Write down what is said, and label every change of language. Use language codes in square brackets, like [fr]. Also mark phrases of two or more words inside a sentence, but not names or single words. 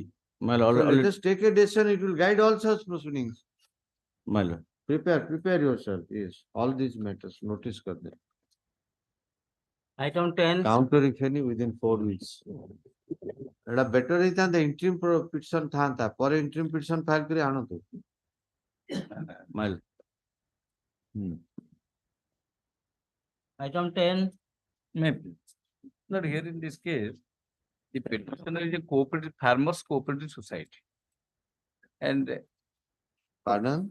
[en] My lord. So let us take a decision. It will guide all such proceedings. My lord. Prepare yourself. Yes, all these matters. [hi] नोटिस कर दे. [en] Item 10. Counter if any within 4 weeks. [or] एटा better ହେଇଥାନ୍ତା [en] interim petition [or] ଥାନ୍ତା ପରେ [en] interim petition [or] file କରି ଆଣନ୍ତୁ. [en] My lord. Item 10. May not here in this case, The petitioner is a cooperative, farmers cooperative society. And Pardon?